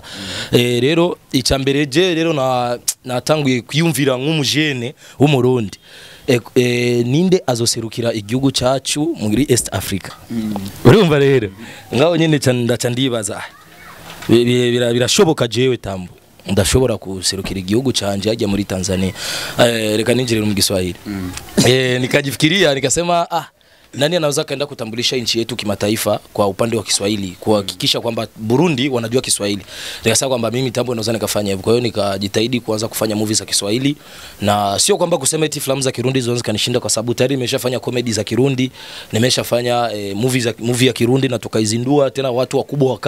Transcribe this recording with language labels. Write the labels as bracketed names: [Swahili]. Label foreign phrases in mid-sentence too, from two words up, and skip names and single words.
[Rundi] Rero icambere je rero natanguye kwiyumvira nk'umujene w'umurundi, ninde azoserukira igihugu cyacu muri East Africa. Urumva rero ngaho nyene ndaca ndibaza birashoboka jewe Tambwe ndashobora kuserukira igihugu canje ajya muri Tanzania, reka ninjire mu Giswahili. [Swahili] Nikajifikiria nikasema nani anaweza kaenda kutambulisha nchi yetu kimataifa kwa upande wa Kiswahili, kuhakikisha kwamba Burundi wanajua Kiswahili. Nikasema kwamba mimi Tambwe naweza nikafanya hivyo. Kwa hiyo nikajitahidi kuanza kufanya movies za Kiswahili, na sio kwamba kusema eti filamu za Kirundi zonzi kanishinda, kwa sababu tayari nimeshafanya comedy za Kirundi, nimeshafanya movie ya Kirundi na tukaizindua tena, watu wakubwa wakaja.